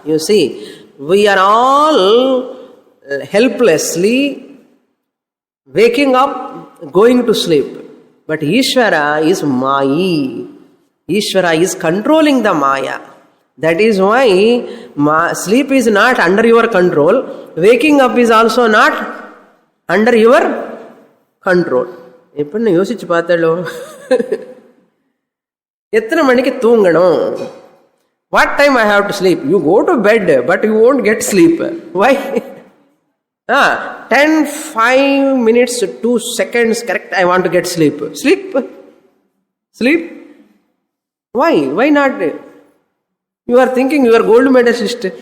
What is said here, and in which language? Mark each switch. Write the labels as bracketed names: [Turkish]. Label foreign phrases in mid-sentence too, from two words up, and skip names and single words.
[English] You see, we are all helplessly waking up, going to sleep. But Ishvara is Mayi. Ishvara is controlling the Maya. That is why sleep is not under your control. Waking up is also not under your control. [Tamil] எப்பண்ணா யோசிச்சு பாத்தாலோ. எத்தனை மணிக்கி தூங்கணும். [English] What time I have to sleep? You go to bed, but you won't get sleep. Why? 10, 5 minutes, 2 seconds, correct, I want to get sleep. Sleep? Why? Why not? You are thinking you are gold medalist.